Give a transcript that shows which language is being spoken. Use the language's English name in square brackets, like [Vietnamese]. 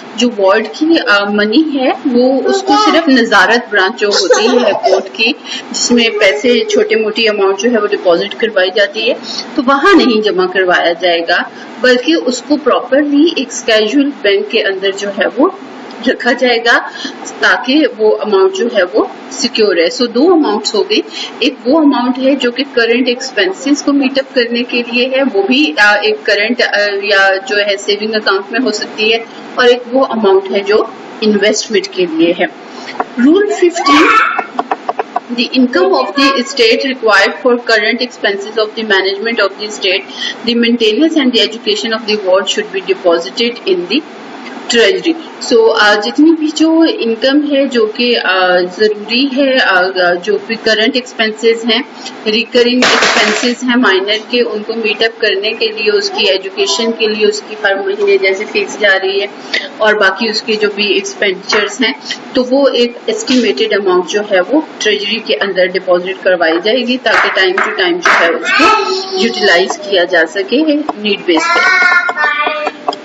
[Hindi] जो वार्ड की मनी है वो उसको सिर्फ नजारत ब्रांच जो होती है कोर्ट की, जिसमें पैसे छोटे मोटी अमाउंट जो है वो डिपॉजिट करवाई जाती है, तो वहां नहीं जमा करवाया जाएगा, बल्कि उसको प्रॉपरली एक स्केड्यूल बैंक के अंदर जो है वो रखा जाएगा ताकि वो अमाउंट जो है वो सिक्योर है. सो दो अमाउंट्स हो गई. एक वो अमाउंट है जो कि करंट एक्सपेंसेस को मीटअप करने के लिए है, वो भी एक करंट या जो है सेविंग अकाउंट में हो सकती है, और एक वो अमाउंट है जो इन्वेस्टमेंट के लिए है. [English] Rule 15 the income of the estate required for current expenses of the management of the estate, the maintenance and the education of the ward should be deposited in the treasury. [Hindi] सो जितनी भी जो income है जो कि जरूरी है, जो भी करंट एक्सपेंसेस हैं, रिकरिंग एक्सपेंसेस हैं माइनर के, उनको मीटअप करने के लिए, उसकी एजुकेशन के लिए उसकी हर महीने जैसे फीस जा रही है और बाकी उसके जो भी एक्सपेंडिचर्स हैं, तो वो एक एस्टिमेटेड अमाउंट जो है वो ट्रेजरी के अंदर डिपॉजिट करवाई जाएगी ताकि टाइम टू टाइम जो है उसको यूटिलाइज किया जा सके नीड बेस पे.